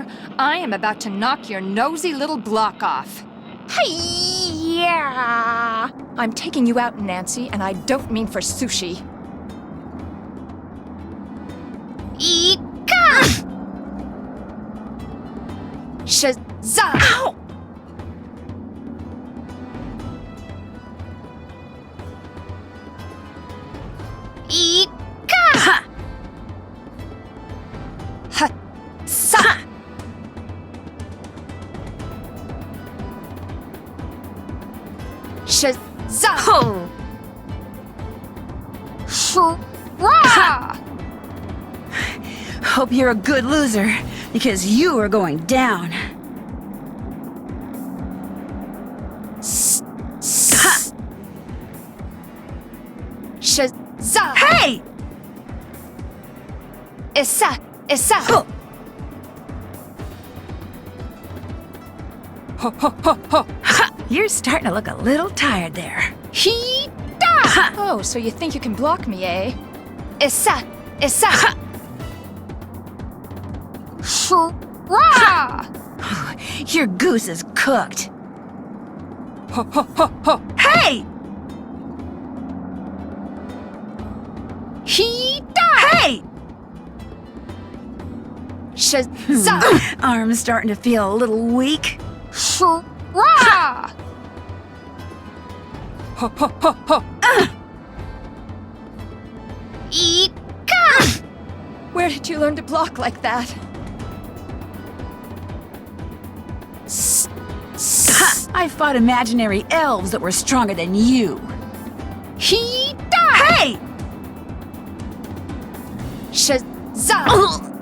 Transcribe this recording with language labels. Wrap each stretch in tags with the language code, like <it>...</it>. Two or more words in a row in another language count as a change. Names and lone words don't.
<en>I am about to knock your nosy little block off. Hey-ya! I'm taking you out, Nancy, and I don't mean for sushi. Ika! Shazam! Ow! Ika! Ha! Ha! Sa! Shazam! Shra! Hope you're a good loser, because you are going down. Shazam! Hey! Issa! Ho! Ho ho ho ho! Ha! You're starting to look a little tired there. He-da! Oh, so you think you can block me, eh? Issa! Issa! Ha! Shra! Your goose is cooked. Ho ho ho ho! Hey! He-da! Hey! Shazam! Arm's starting to feel a little weak. Shra! Ho ho ho ho! Ika! Where did you learn to block like that? Ha! I fought imaginary elves that were stronger than you. He-da! Hey! Shazam!</en>